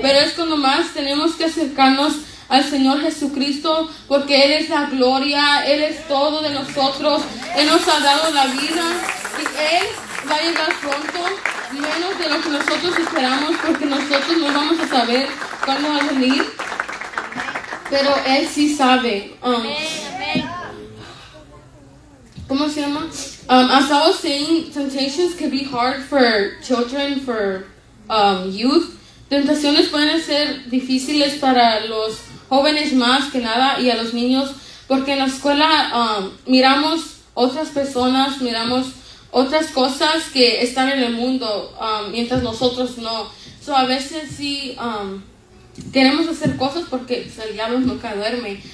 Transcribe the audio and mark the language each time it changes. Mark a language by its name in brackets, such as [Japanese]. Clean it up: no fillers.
[Spanish] Pero es cuando más tenemos que acercarnos al Señor Jesucristo, porque Él es la gloria, Él es todo de nosotros, Él nos ha dado la vida y Él va a llegar pronto, menos de lo que nosotros esperamos, porque nosotros no vamos a saber cuándo va a venir, pero Él sí sabe. ¿Cómo se llama? [English] As I was saying, temptations can be hard for children, for youth. [Spanish] Tentaciones pueden ser difíciles para los jóvenes más que nada y a los niños, porque en la escuela miramos otras personas, miramos otras cosas que están en el mundo, mientras nosotros no. [English] So, [Spanish] a veces sí queremos hacer cosas porque el diablo nunca duerme.